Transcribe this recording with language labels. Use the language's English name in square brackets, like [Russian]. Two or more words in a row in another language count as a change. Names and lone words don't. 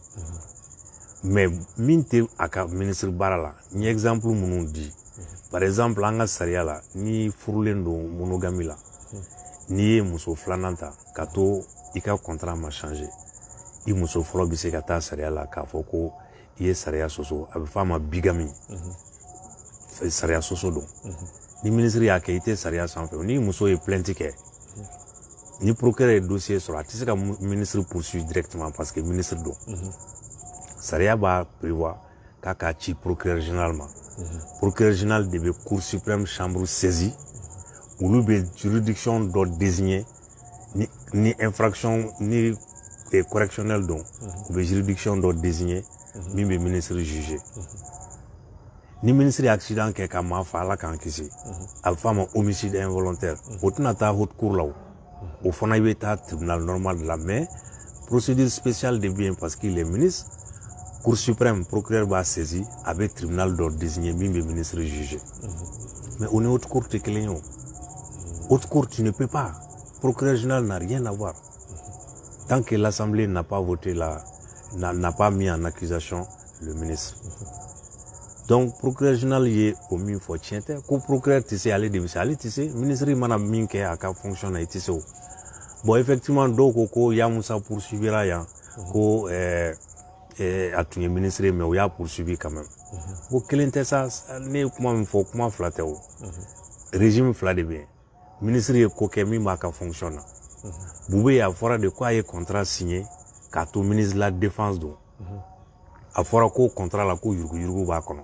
[Bambara] mais min tɛ a ka ministre baara la n ye exemple minnu di [French] par exemple [Bambara] an ka sariya la ni furulen don monogamie la n'i ye muso filanan ta ka to i ka contrat ma changer i muso fɔlɔ bɛ se ka taa sariya la k'a fɔ ko i ye sariya sɔsɔ a bɛ fɔ a ma bigamie sariya sɔsɔ don ni ministre y'a kɛ i tɛ sariya sanfɛ ni muso ye plainte kɛ ni procureur ye dossier sɔrɔ a tɛ se ka ministre [French] poursuivre directement parce que ministre [Bambara] don sariya b'a prévoir k'a k'a ci [French] procureur général [Bambara] ma procureur général de bɛ [French] cour suprême chambre saisie [Bambara] olu bɛ juridiction dɔ désigner ni infraction ni correctionnel don u bɛ juridiction dɔ désigner min bɛ [French] ministre juger [Bambara] ni ministre ye accident kɛ ka maa fa Ala k'an kisi a bɛ fɔ a ma [French] homicide involontaire [Bambara] o tɛna taa [French] haute cour [Bambara] la o fana i bɛ taa [French] tribunal normal [Bambara] de la [French] mais procédure spéciale de bien parce qu'il est ministre cour suprême procureur [Bambara] b'a saisi a bɛ tribunal dɔ désigner min bɛ [French] ministre juger [Bambara] mais o ni haute cour tɛ kelen ye o [French] haute cour tu ne peux pas procureur général n'a rien à voir tant que l'Assemblée n'a pas voté n'a pas mis en accusation le ministre. Donc procureur général [Bambara] ye o min fɔ tiɲɛ tɛ ko procureur tɛ se ale de bɛ se ale tɛ se ministre mana min kɛ a ka fonction na i tɛ se o [French] bon effectivement [Bambara] dɔw ko Yamusa poursuivra yan ko a tun ye ministre mais o y'a poursuivi [French] quand même [Bambara] ko kelen tɛ sa ne ye kuma min fɔ kuma fila tɛ o régime fila de bɛ yen ministre ye ko kɛ min b'a ka fonction na Bube a fɔra de ko a ye contrat signé k'a to [French] ministre la défense [Bambara] don a fɔra ko contrat la ko yurugu b'a kɔnɔ